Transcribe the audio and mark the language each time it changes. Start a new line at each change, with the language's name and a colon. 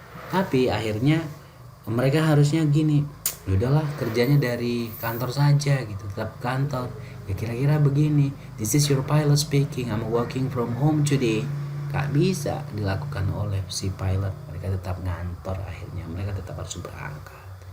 Indonesian: Tapi akhirnya mereka harusnya gini, udahlah kerjanya dari kantor saja gitu, tetap kantor. Ya kira-kira begini,
English: this is your pilot speaking, I'm working from home today.
Indonesian: Gak bisa dilakukan oleh si pilot, mereka tetap ngantor, akhirnya mereka tetap harus berangkat.